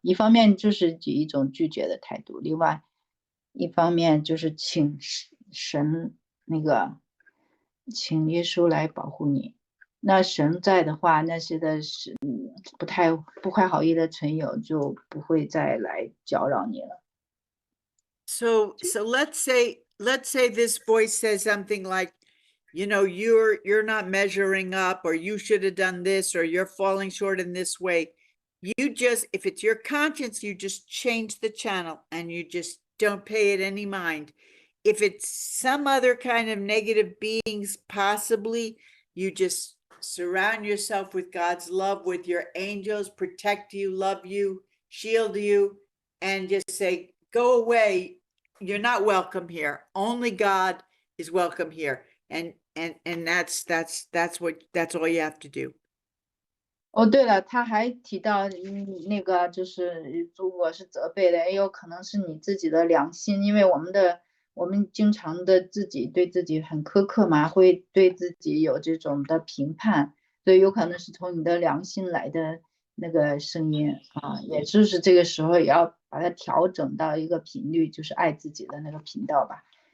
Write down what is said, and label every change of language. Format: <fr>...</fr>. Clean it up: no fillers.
<zh>一方面就是以一种拒绝的态度，另外一方面就是请神请耶稣来保护你，那神在的话，那些的是不怀好意的存有就不会再来搅扰你了。</zh> <en>So let's say this voice says something like, you know, you're not measuring up, or you should have done this, or you're falling short in this way. You just, if it's your conscience, you just change the channel and you just don't pay it any mind. If it's some other kind of negative beings, possibly, you just surround yourself with God's love, with your angels, protect you, love you, shield you, and just say, go away. You're not welcome here. Only God is welcome here. And that's all you have to do.</en> <zh>哦，对了，他还提到，那个就是如果是责备的，也有可能是你自己的良心，因为我们经常的对自己很苛刻嘛，会对自己有这种的评判，所以有可能是从你的良心来的那个声音啊，也就是这个时候也要把它调整到一个频率，就是爱自己的那个频道吧。</zh>